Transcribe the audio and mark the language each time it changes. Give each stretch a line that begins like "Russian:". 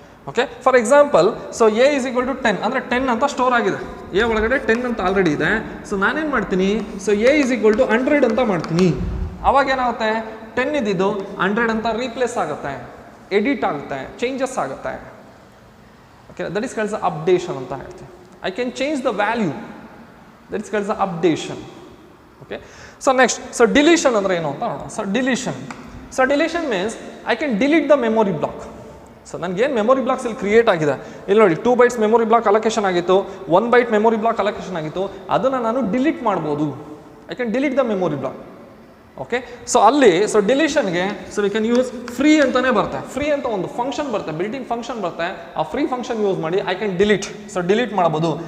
Kannada: Okay, for example so A is equal to 10 ಅಂದರೆ 10 ಅಂತ store ಆಗಿದೆ, ಎ ಒಳಗಡೆ 10 ಅಂತ ಆಲ್ರೆಡಿ ಇದೆ. ಸೊ ನಾನೇನು ಮಾಡ್ತೀನಿ, so A is equal to 100 ಅಂತ ಮಾಡ್ತೀನಿ. ಅವಾಗ ಏನಾಗುತ್ತೆ, 10 ಇದ್ದಿದ್ದು 100 ಅಂತ ರೀಪ್ಲೇಸ್ ಆಗುತ್ತೆ, ಎಡಿಟ್ ಆಗುತ್ತೆ, ಚೇಂಜಸ್ ಆಗುತ್ತೆ.
English: Okay, that is called the updation
Kannada: ಅಂತ ಹೇಳ್ತೀವಿ.
English: I can change the value, that is called the updation. Okay, so next so deletion
Kannada: ಅಂದ್ರೆ ಏನು ಅಂತ ನೋಡೋಣ.
English: So deletion means I can delete the memory block.
Kannada: So ನನಗೆ ಏನು memory blocks ಇಲ್ಲಿ create ಆಗಿದೆ, ಇಲ್ಲಿ ನೋಡಿ 2 bytes ಮೆಮೊರಿ ಬ್ಲಾಕ್ ಅಲೋಕೇಶನ್ ಆಗಿತ್ತು, 1 byte ಮೆಮೊರಿ ಬ್ಲಾಕ್ ಅಲೋಕೇಶನ್ ಆಗಿತ್ತು, ಅದನ್ನು ನಾನು ಡಿಲೀಟ್ ಮಾಡ್ಬೋದು.
English: I can delete the memory block. Okay, so ಅಲ್ಲಿ so ಡಿಲೀಷನ್ಗೆ so we can use free
Kannada: ಅಂತಲೇ ಬರುತ್ತೆ. ಫ್ರೀ ಅಂತ ಒಂದು ಫಂಕ್ಷನ್ ಬರುತ್ತೆ, ಬಿಲ್ಟಿಂಗ್ ಫಂಕ್ಷನ್ ಬರುತ್ತೆ. ಆ ಫ್ರೀ ಫಂಕ್ಷನ್ ಯೂಸ್ ಮಾಡಿ
English: I can delete.
Kannada: So delete ಮಾಡ್ಬೋದು.